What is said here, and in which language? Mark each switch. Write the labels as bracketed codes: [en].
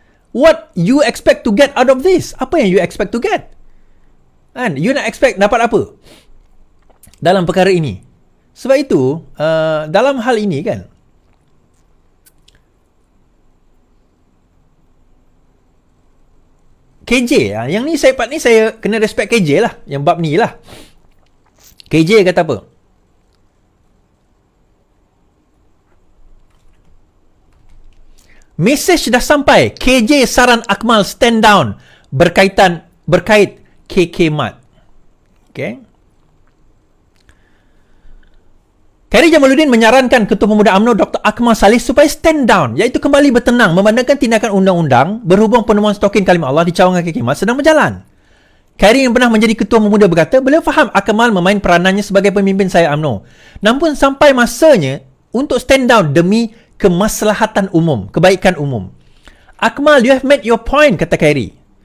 [en] What you expect to get out of this? [ms] Apa yang [en] you expect to get? Kan? [ms] You nak expect dapat apa dalam perkara ini? Sebab itu, dalam hal ini kan, KJ, yang ni saya kena respect KJ lah, yang bab ni lah. KJ kata apa? Mesej dah sampai. KJ saran Akmal stand down berkait KK Mat. Okay. Khairi Jamaluddin menyarankan Ketua Pemuda UMNO Dr. Akmal Saleh supaya stand down, iaitu kembali bertenang memandangkan tindakan undang-undang berhubung penemuan stokin kalimah Allah di cawangan KK Mat sedang berjalan. Khairi yang pernah menjadi Ketua Pemuda berkata, beliau faham Akmal memain peranannya sebagai pemimpin saya UMNO. Namun sampai masanya untuk stand down demi kemaslahatan umum, kebaikan umum. [en] Akmal, you have made your point, [ms] kata Khairi.